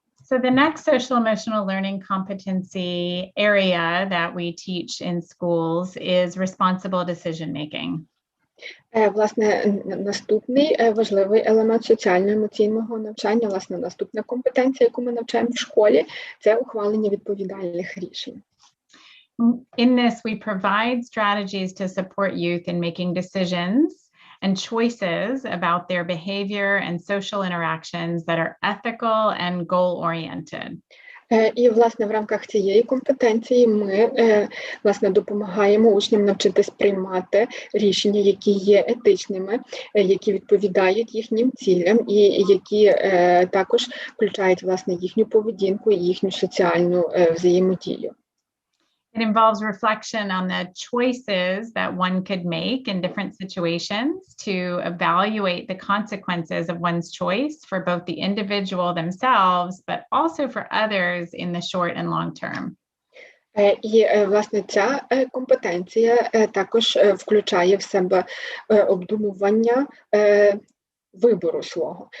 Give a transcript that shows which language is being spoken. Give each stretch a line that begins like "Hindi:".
English: So the next social emotional learning competency area that we teach in schools is responsible decision making.
Ukrainian: Власне, наступний важливий елемент соціально-емоційного навчання, власне, наступна компетенція, яку ми навчаємо в школі, це ухвалення відповідальних рішень.
English: In this, we provide strategies to support youth in making decisions and choices about their behavior and social interactions that are ethical and goal-oriented.
Ukrainian: І, власне, в рамках цієї компетенції ми, власне, допомагаємо учням навчитись приймати рішення, які є етичними, які відповідають їхнім цілям і які також включають, власне, їхню поведінку і їхню соціальну взаємодію.
English: It involves reflection on the choices that one could make in different situations to evaluate the consequences of one's choice for both the individual themselves, but also for others in the short and long term.
Ukrainian: І, власне, ця компетенція також включає в себе обдумування вибору свого.